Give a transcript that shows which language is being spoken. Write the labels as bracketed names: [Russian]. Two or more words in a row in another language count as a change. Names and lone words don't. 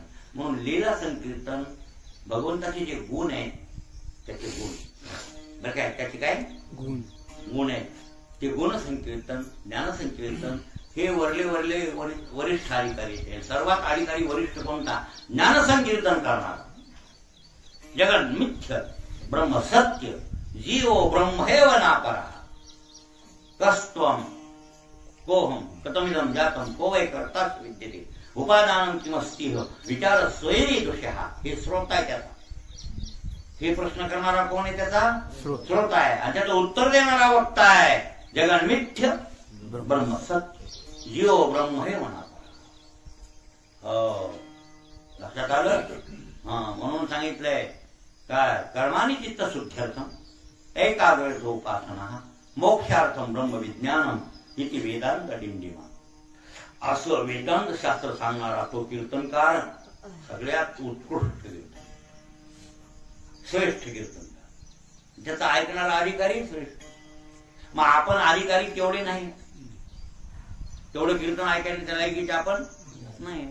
[Marathi] म्हणून लीला संकीर्तन भगवंताचे जे गुण आहेत त्याचे गुण बरं काय, त्याचे काय गुण आहेत ते गुण संकीर्तन, ज्ञान संकीर्तन हे वरले वरले वरिष्ठ अधिकारी आहेत. सर्वात अधिकारी वरिष्ठ कोणता? ज्ञान संकीर्तन करणार. [Sanskrit] जगन मिथ्य ब्रह्म सत्य जीवो ब्रह्मैव नापरा कस्त्वम कोहम कतमिदं जातं को वै कर्ता विद्यते उपादानं किमस्ति विचार स्वयरी दोषः. [Marathi] हे श्रोता आहे त्याचा. हे प्रश्न करणारा कोण आहे? त्याचा श्रोता आहे. आणि त्याचं उत्तर देणारा वक्ता आहे. [Sanskrit] जगन मिथ्य ब्रह्म सत्य जीव ब्रह्मैव नापरा. [Marathi] हो, लक्षात आलं. हा, म्हणून सांगितलंय काय? [Sanskrit] कर्माणि चित्त शुद्ध्यर्थम एकाग्रतोपासना मोक्षार्थम ब्रह्म विज्ञानम इति वेदांत डिंडिमा. [Marathi] असं वेदांत शास्त्र सांगणारा तो कीर्तनकार सगळ्यात उत्कृष्ट कीर्तन, श्रेष्ठ कीर्तनकार. ज्याचा ऐकणारा अधिकारी श्रेष्ठ. मग आपण अधिकारी तेवढे नाही, तेवढं कीर्तन ऐकायला त्या लायकीचे आपण नाही.